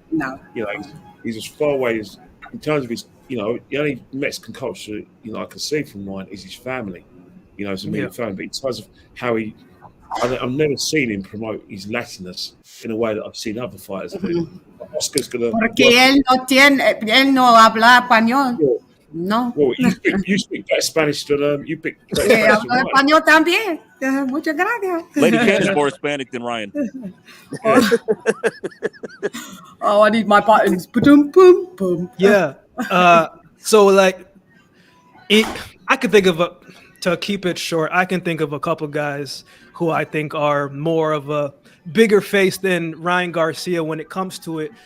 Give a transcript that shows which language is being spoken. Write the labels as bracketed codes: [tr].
[en] No. You know, he's as far away as, in terms of his, you know, the only Mexican culture, you know, I can see from mine is his family. You know, his immediate family. But in terms of how I've never seen him promote his Latinness in a way that I've seen other fighters do. Oscar's gonna. [es] Porque él no habla español. No. [en] Well, you speak better Spanish than you speak better Spanish than [es] español también. Muchas gracias. [en] Lady Ken is more Hispanic than Ryan. Oh, I need my buttons. Boom, boom, boom. Yeah. So like, I could think of to keep it short, I can think of a couple guys who I think are more of a bigger face than Ryan Garcia when it comes to it.